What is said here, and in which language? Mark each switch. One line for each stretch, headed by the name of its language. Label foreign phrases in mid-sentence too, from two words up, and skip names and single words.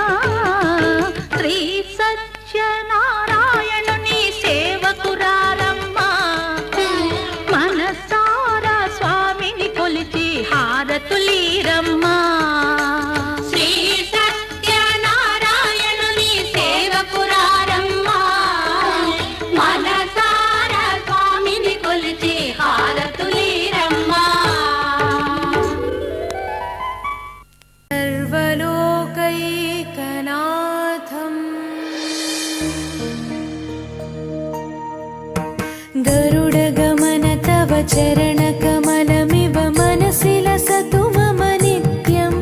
Telugu: శ్రీ సత్యనారాయణుని సేవకురారమ్మా, మనసారా స్వామిని కొలిచి హారతులీరమ్మా. శ్రీ సత్యనారాయణుని సేవకురారమ్మా, మనసారా స్వామిని కొలిచి హారతులీరమ్మా.
Sanskrit: सर्वलोकैकनाथम् गरुडगमन तव चरणकमलमिव मनसि लसतु मम नित्यम्.